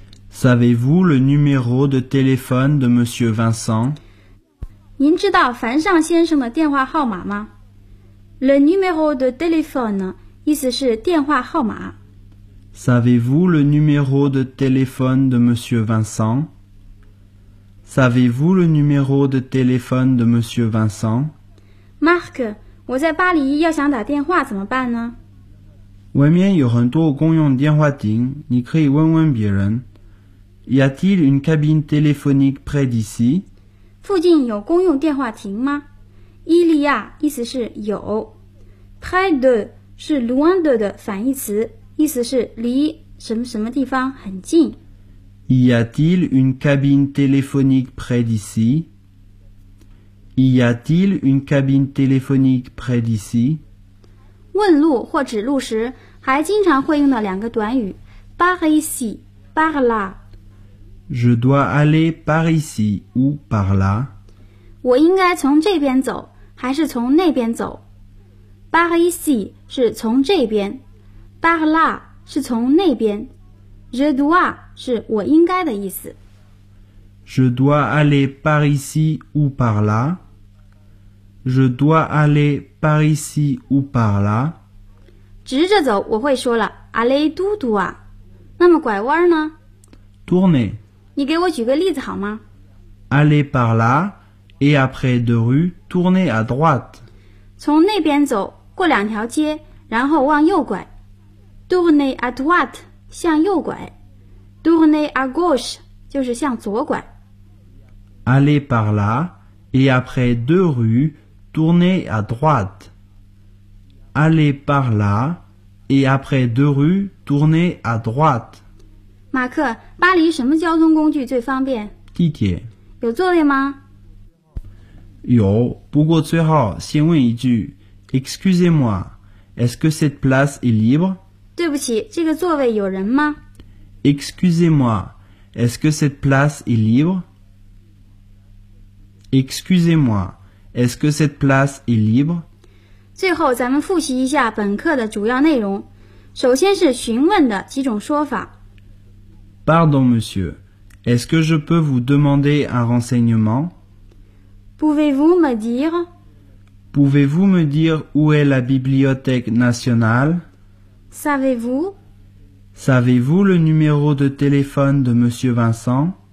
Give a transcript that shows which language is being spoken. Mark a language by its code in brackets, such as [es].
[fr] Savez-vous le numéro de téléphone de Monsieur Vincent? [zh] 您知道樊尚先生的电话号码吗？ [fr] Le numéro de téléphone [zh] 意思是电话号码。 [fr] Savez-vous le numéro de téléphone de Monsieur Vincent? Savez-vous le numéro de téléphone de Monsieur Vincent? [zh] Marc, 我在巴黎要想打电话怎么办呢？外面有很多公用电话亭，你可以问问别人。 [fr] Y a-t-il une cabine téléphonique près d'ici? [zh] 附近有公用电话亭吗？ [fr] Il y a [zh] 意思是有。 [fr] Près de [zh] 是 [fr] loin de [zh] 反义词，意思是离什么什么地方很近。 [fr] Y a-t-il une cabine téléphonique près d'ici? Y a-t-il une cabine téléphonique près d'ici? [zh] 问路或指路时还经常会用到两个短语 [fr] par ici, par là. Je dois aller par ici ou par là. [zh] 我应该从这边走还是从那边走? [fr] Par ici [zh] 是从这边 , [fr] par là [zh] 是从那边。 [fr] Je dois [zh] 是我应该的意思。 [fr] Je dois aller par ici ou par là. Je dois aller par ici ou par là. [zh] 直着走我会说了 [fr] aller tout droit. [zh] 那么拐弯呢？ [fr] Tourner. [zh] 你给我举个例子好吗？ [fr] Aller par là et après deux rues tourner à droite. [zh] 从那边走过两条街然后往右拐。 [fr] Tourner à droite. [zh] 向右拐 [fr] tourner à gauche [zh] 就是向左拐 [fr] aller par là et après deux rues tourner à droite aller par là et après deux rues tourner à droite [zh] 马克巴黎什么交通工具最方便地铁有座位吗有不过最好先问一句 [fr] excusez-moi est-ce que cette place est libre? [zh] 对不起，这个座位有人吗 [fr] ？Excusez-moi, est-ce que cette place est libre? Excusez-moi, est-ce que cette place est libre? [zh] 最后，咱们复习一下本课的主要内容。首先是询问的几种说法。 [fr] Pardon, monsieur, est-ce que je peux vous demander un renseignement? Pouvez-vous me dire? Pouvez-vous me dire où est la bibliothèque nationale? Savez-vous? Savez-vous le numéro de téléphone de Monsieur Vincent?